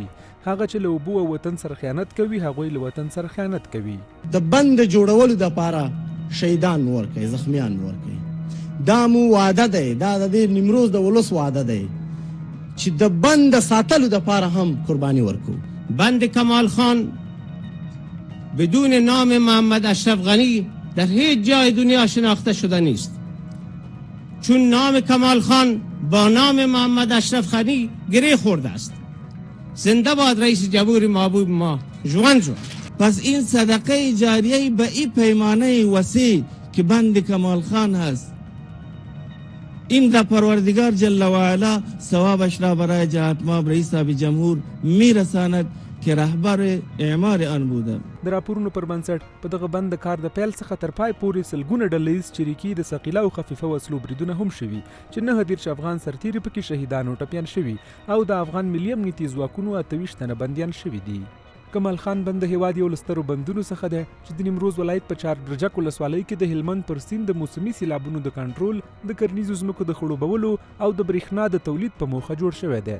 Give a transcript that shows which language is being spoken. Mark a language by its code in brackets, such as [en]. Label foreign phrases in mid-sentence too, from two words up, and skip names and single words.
[ps] هغه چې له اوبو او وطن سره خیانت کوي هغوی له وطن سره خیانت کوي. د بند جوړولو دپاره شهیدان ورکوي، زخمیان ورکوي. دا مو وعده دی، دا د نیمروز د ولس وعده دی چې د بند ساتلو دپاره هم قربانی ورکو. [fa] بند کمال خان بدون نام محمد اشرف غنی در هیچ جای دنیا شناخته شده نیست، چون نام کمال خان با نام محمد اشرف غنی گره خورده است. زنده باد رئیس جمهور محبوب ما، جوان جوان. پس این صدقه جاریه به این پیمانه وسیع که بند کمال خان هست، این در پروردگار جل و علا ثوابش را برای جلالتمآب رئیس جمهور میرساند که رهبر اعمار آن بوده. [ps] د راپورونو پر بنسټ په دغه بند د کار د پیل څخه تر پای پورې سلګونه ډلهییز چریکي د ثقیله او خفیفه وسلو بریدونه هم شوي چې 29 افغان سرتیري پکې شهیدان او ټپیان شوي او د افغان ملي امنیتي ځواکونو 28 تنه بندیان شوي دي. کمال خان بند د هیواد یو له سترو بندونو څخه دی چې د نیمروز ولایت په چاربرجک ولسوالۍ کې د هلمند پر سیند د موسمي سیلابونو د کنټرول، د کرنیزو ځمکو د خړوبولو او د برېښنا د تولید په موخه جوړ شوی دی.